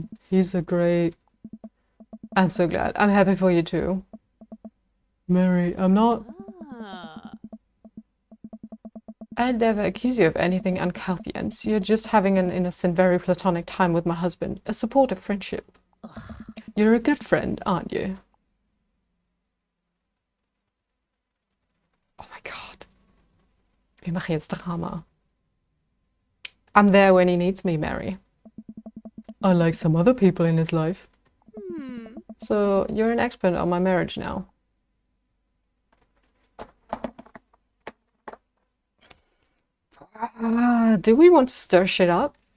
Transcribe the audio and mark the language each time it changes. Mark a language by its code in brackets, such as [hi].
[en] He's a great... I'm so glad. I'm happy for you too. Mary, I'm not... I'd never accuse you of anything uncouth, Jens. You're just having an innocent, very platonic time with my husband. A supportive friendship. You're a good friend, aren't you? Oh my god. [de] Wir machen jetzt Drama. [en] I'm there when he needs me, Mary. Unlike some other people in his life. So, you're an expert on my marriage now. Do we want to stir shit up?